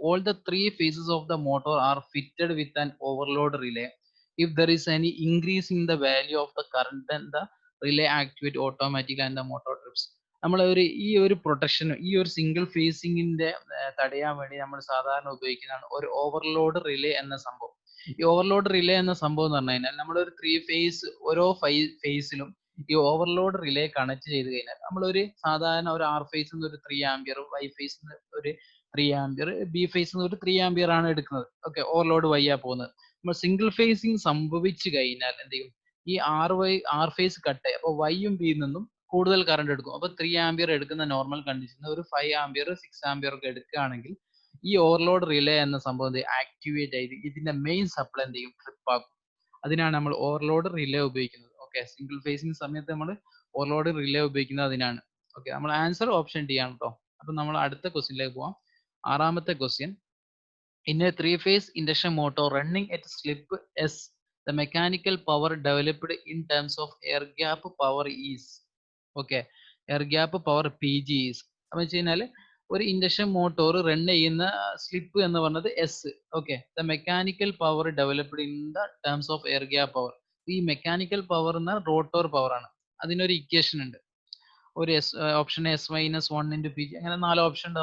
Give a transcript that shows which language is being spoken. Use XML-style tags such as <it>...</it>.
<en>All the 3 phases of the motor are fitted with an overload relay. If there is any increase in the value of the current, then the relay activate automatically and the motor trips.</en> <ml>നമ്മൾ ഈ ഒരു protection, ഈ ഒരു single ഫേസിങ്ങിന്റെ തടയാൻ വേണ്ടി നമ്മൾ സാധാരണ ഉപയോഗിക്കുന്നതാണ് ഒരു ഓവർലോഡ് റിലേ എന്ന സംഭവം. ഈ ഓവർലോഡ് റിലേ എന്ന സംഭവം എന്ന് പറഞ്ഞു കഴിഞ്ഞാൽ നമ്മൾ ഒരു 3 ഫേസ്, ഓരോ ഫേസിലും ഈ ഓവർലോഡ് റിലേ കണക്ട് ചെയ്ത് കഴിഞ്ഞാൽ നമ്മളൊരു സാധാരണ ഒരു ആർ ഫേസ് ഒരു 3 ആംപിയർ, വൈ ഫേസ് ഒരു 3 ആംപിയർ, ബി ഫേസ് ഒരു 3 ആംപിയർ ആണ് എടുക്കുന്നത്. ഓക്കെ, ഓവർലോഡ് വയ്യാ പോകുന്നത്. നമ്മൾ സിംഗിൾ ഫേസിങ് സംഭവിച്ചു കഴിഞ്ഞാൽ എന്ത് ചെയ്യും, ഈ ആർ ഫേസ് കട്ട്, അപ്പോൾ വൈയും ബിയിൽ നിന്നും കൂടുതൽ കറണ്ട് എടുക്കും. അപ്പൊ 3 ആംപിയർ എടുക്കുന്ന നോർമൽ കണ്ടീഷനിൽ ഒരു 5 ആംപിയർ 6 ആംപിയർ ഒക്കെ എടുക്കുകയാണെങ്കിൽ ഈ ഓവർലോഡ് റിലേ എന്ന സംഭവം ആക്ടിവേറ്റ് ചെയ്ത് ഇതിന്റെ മെയിൻ സപ്ലൈ എന്ത് ചെയ്യും, ട്രിപ്പ് ആക്കും. അതിനാണ് നമ്മൾ ഓവർലോഡ് റിലേ ഉപയോഗിക്കുന്നത്. ഓക്കെ, സിംഗിൾ ഫേസിംഗ് സമയത്ത് നമ്മൾ ഓവർലോഡ് റിലേ ഉപയോഗിക്കുന്നത് അതിനാണ്. ഓക്കെ, നമ്മൾ ആൻസർ ഓപ്ഷൻ ഡി ആണ് കേട്ടോ. അപ്പൊ നമ്മൾ അടുത്ത ക്വസ്റ്റ്യനിലേക്ക് പോവാം. 6ാമത്തെ question,</ml> <en>In a 3-phase induction motor running at slip S, the mechanical power developed in terms of air gap power is. Okay, air gap power P G is.</en> <ml>അപ്പൊ വെച്ച് കഴിഞ്ഞാൽ ഒരു ഇൻഡക്ഷൻ മോട്ടോർ റൺ ചെയ്യുന്ന slip എന്ന് പറഞ്ഞത് S.</ml> <en>Okay, the mechanical power developed in the terms of air gap power.</en> <ml>ഈ mechanical power എന്ന rotor power ആണ്. അതിനൊരു ഇക്വേഷൻ ഉണ്ട്, ഒരു option S-1 into P G, അങ്ങനെ 4 ഓപ്ഷൻ ഉണ്ട്.</ml>